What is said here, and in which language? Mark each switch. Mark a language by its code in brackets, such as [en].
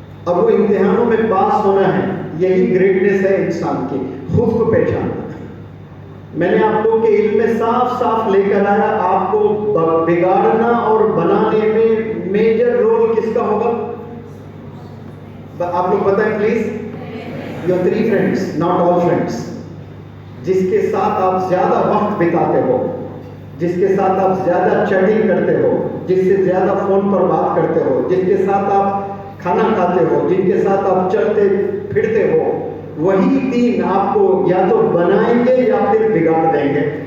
[ur] اب وہ امتحانوں میں پاس ہونا ہے, یہی گریٹنیس ہے انسان کی, خود کو پہچاننا. میں نے آپ لوگ کے علم میں صاف لے کر آیا, آپ کو بگاڑنا اور بنانے میں میجر رول کس کا ہوگا؟ آپ لوگ بتائیں please. [en] Your 3 friends, not all friends. [ur] جس کے ساتھ آپ زیادہ وقت بتاتے ہو, جس کے ساتھ آپ زیادہ چیٹنگ کرتے ہو, جس سے زیادہ فون پر بات کرتے ہو, جس کے ساتھ آپ کھانا کھاتے ہو, جن کے ساتھ آپ چلتے پھرتے ہو, وہی 3 آپ کو یا تو بنائیں گے یا پھر بگاڑ دیں گے.